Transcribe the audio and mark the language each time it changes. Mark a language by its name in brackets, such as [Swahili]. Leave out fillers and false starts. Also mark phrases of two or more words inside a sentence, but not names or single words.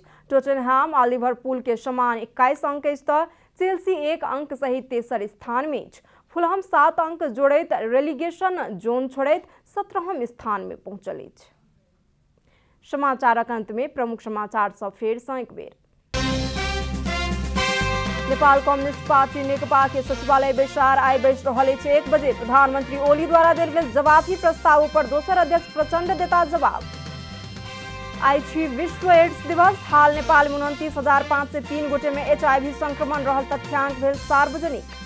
[Maithili] टोटेनहैम आ लिवरपूल के समान 21 अंक अछि तऽ चेल्सी 1 अंक सहित तेसर स्थान में अछि। फुलहम 7 अंक जोड़ैत रेलीगेशन जोन छोड़ैत 17म स्थान में पहुंचल अछि। समाचारक अंत में प्रमुख समाचार सब फेर सँ एक बेर। नेपाल कम्युनिस्ट पार्टी नेकपा के सचिवालय बैसार आइ बैस रहल अछि 1 बजे। प्रधानमंत्री ओली द्वारा देल गेल जवाबी प्रस्ताव पर दोसर अध्यक्ष प्रचंड देता जवाब। आइछि विश्व एड्स दिवस। हाल नेपाल में 29,503 गोटे में HIV संक्रमण रहल तथ्यांक भेल सार्वजनिक।